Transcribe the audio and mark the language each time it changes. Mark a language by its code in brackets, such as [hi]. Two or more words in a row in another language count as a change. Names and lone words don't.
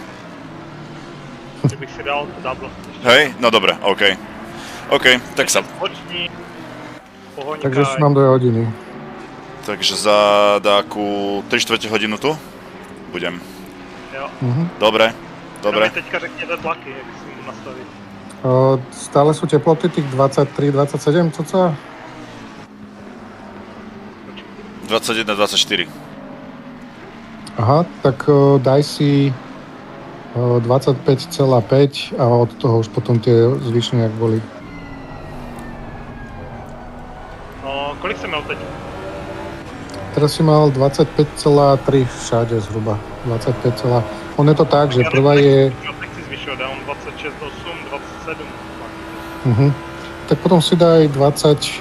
[cs] Že bych si dal to double. [sk] Hej? No dobre, OK. OK, tak sa... Počni, pohoňkaj. Takže ešte mám 2 hodiny. Takže za dáku 3/4 hodinu tu? Budem. Jo. Dobre, dobre. [cs] No mi teďka řekněte tlaky, jak si můžu nastavit. [sk] Stále sú teploty tých 23, 27, co sa? 21, 24. Aha, tak daj si 25,5 a od toho už potom tie zvyšné, jak boli. No, [cs] kolik jsem měl teď? [sk] Teraz si mal 25,3 všade zhruba. 25, on je to tak, že prvá je... [cs] Nechci zvyšovat, já mám 26, 8, 27. [sk] Tak potom si daj 20...